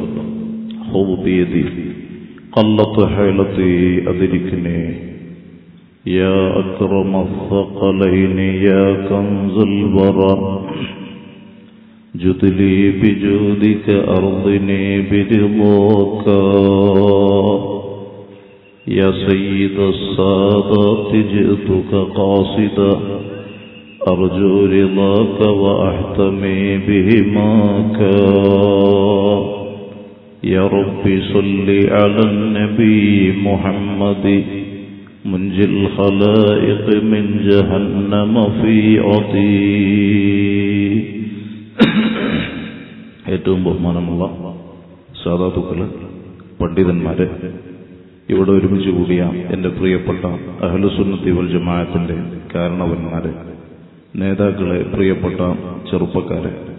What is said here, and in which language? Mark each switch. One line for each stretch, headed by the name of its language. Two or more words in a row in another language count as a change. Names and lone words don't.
Arabic: خذ بيدي قلت حيلتي أدركني يا أكرم الثقلين يا كنز البراء جد لي بجودك أرضني برضاك يا سيد السادات جئتك قاصدا أرجو رضاك وأحتمي بهماك يا ربي صل على النبي محمد منجي الخلائق من جهنم في عطي.
Malayalam: ഏറ്റവും ബഹുമാനമുള്ള സാദാത്തുക്കളെ, പണ്ഡിതന്മാരെ, ഇവിടെ ഒരുമിച്ച് കൂടിയ എൻ്റെ പ്രിയപ്പെട്ട അഹ്ലുസുന്നത്തി വൽ ജമാഅത്തിന്റെ കാരണവന്മാരെ, നേതാക്കളെ, പ്രിയപ്പെട്ട ചെറുപ്പക്കാരെ,